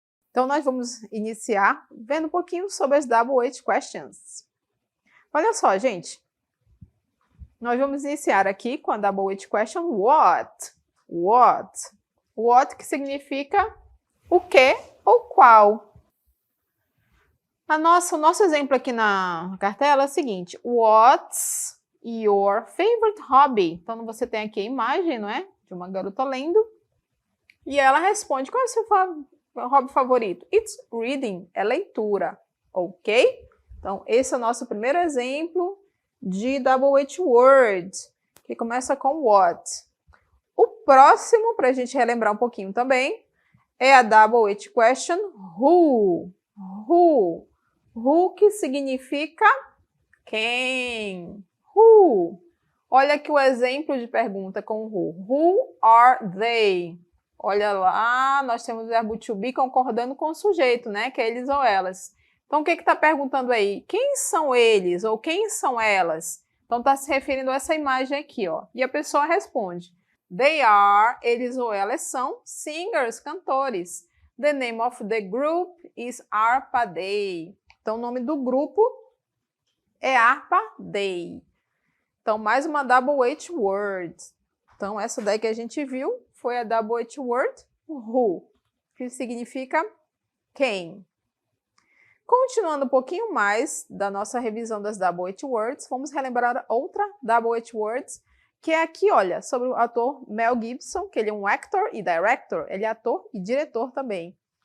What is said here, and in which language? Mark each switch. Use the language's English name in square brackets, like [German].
[Portuguese] Então, nós vamos iniciar vendo um pouquinho sobre as WH questions. Olha só, gente. Nós vamos iniciar aqui com a WH question what. What. What que significa o que ou qual. O nosso exemplo aqui na cartela é o seguinte. [English] What's your favorite hobby? [Portuguese] Então, você tem aqui a imagem, não é? De uma garota lendo. E ela responde, qual é o seu hobby favorito? [English] It's reading, [Portuguese] é leitura, ok? Então, esse é o nosso primeiro exemplo de WH word, que começa com what. O próximo, para a gente relembrar um pouquinho também, é a WH question who. Who. Who que significa quem. Who. Olha aqui o exemplo de pergunta com who. [English] Who are they? [Portuguese] Olha lá, nós temos o verbo to be concordando com o sujeito, né? Que é eles ou elas. Então, o que está perguntando aí? Quem são eles ou quem são elas? Então, está se referindo a essa imagem aqui, ó. E a pessoa responde. They are, eles ou elas são, singers, cantores. [English] The name of the group is Arpa Day. [Portuguese] Então, o nome do grupo é Arpa Day. Então, mais uma WH word. Então, essa daí que a gente viu foi a WH word who, que significa quem. Continuando um pouquinho mais da nossa revisão das WH words, vamos relembrar outra WH words, que é aqui, olha, sobre o ator Mel Gibson, que ele é um actor e director, ele é ator e diretor também.